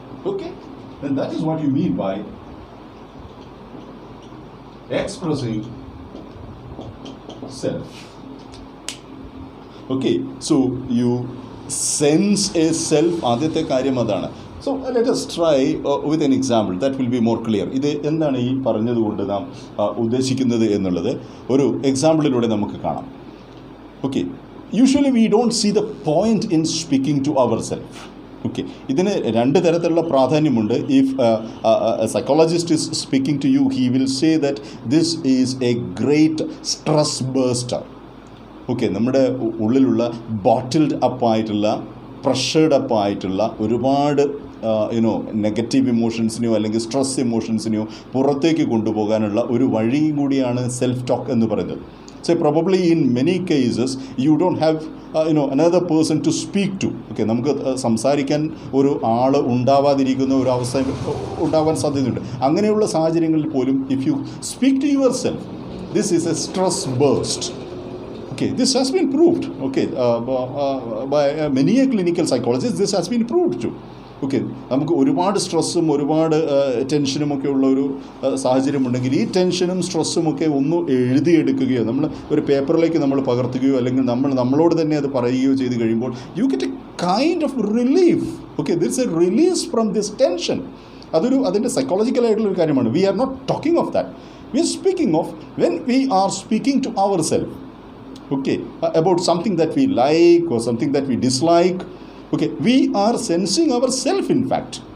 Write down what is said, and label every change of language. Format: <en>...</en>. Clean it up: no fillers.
<en>Okay? And that is what you mean by expressing self. Okay, so you sense a self.</en> <ml>ആദ്യത്തെ കാര്യം അതാണ്.</ml> <en>So let us try with an example that will be more clear.</en> <ml>ഇത് എന്താണ് ഈ പറഞ്ഞതുകൊണ്ട് നാം ഉദ്ദേശിക്കുന്നത് എന്നുള്ളത് ഒരു എക്സാമ്പിളിലൂടെ നമുക്ക് കാണാം.</ml> <en>Okay, usually we don't see the point in speaking to our self. Okay,</en> <ml>ഇതിന് രണ്ട് തരത്തിലുള്ള പ്രാധാന്യമുണ്ട്.</ml> <en>If psychologist is speaking to you, he will say that this is a great stress buster.</en> <ml>Okay, നമ്മുടെ ഉള്ളിലുള്ള ബോട്ടിൽഡ് അപ്പായിട്ടുള്ള പ്രഷേർഡ് അപ്പായിട്ടുള്ള ഒരുപാട് നെഗറ്റീവ് ഇമോഷൻസിനെയോ അല്ലെങ്കിൽ stress ഇമോഷൻസിനെയോ പുറത്തേക്ക് കൊണ്ടുപോകാനുള്ള ഒരു വഴിയും കൂടിയാണ് സെൽഫ് ടോക്ക് എന്ന് പറയുന്നത്.</ml> <en>So probably in many cases you don't have another person to speak to.</en> <ml>Okay, നമുക്ക് സംസാരിക്കാൻ ഒരു ആൾ ഉണ്ടാവാതിരിക്കുന്ന ഒരു അവസ്ഥ ഉണ്ടാവാൻ സാധ്യതയുണ്ട്. അങ്ങനെയുള്ള സാഹചര്യങ്ങളിൽ പോലും</ml> <en>If you speak to your self, this is a stress bust. Okay, this has been proved. Okay, by many clinical psychologists, this has been proved too.</en> <ml>Okay, നമുക്ക് ഒരുപാട് സ്ട്രെസ്സും ഒരുപാട് ടെൻഷനും ഒക്കെ ഉള്ള ഒരു സാഹചര്യമുണ്ടെങ്കിൽ ഈ ടെൻഷനും സ്ട്രെസ്സും ഒക്കെ ഒന്ന് എഴുതിയെടുക്കുകയോ നമ്മൾ ഒരു പേപ്പറിലേക്ക് നമ്മൾ പകർത്തുകയോ അല്ലെങ്കിൽ നമ്മളോട് തന്നെ അത് പറയുകയോ ചെയ്ത് കഴിയുമ്പോൾ</ml> <en>You get a kind of relief. Okay, this a release from this tension.</en> <ml>അതിൻ്റെ സൈക്കോളജിക്കലായിട്ടുള്ളൊരു കാര്യമാണ്.</ml> <en>We are not talking of that. We are speaking of when we are speaking to our self. Okay, about something that we like or something that we dislike. Okay, we are sensing ourself in fact.</en>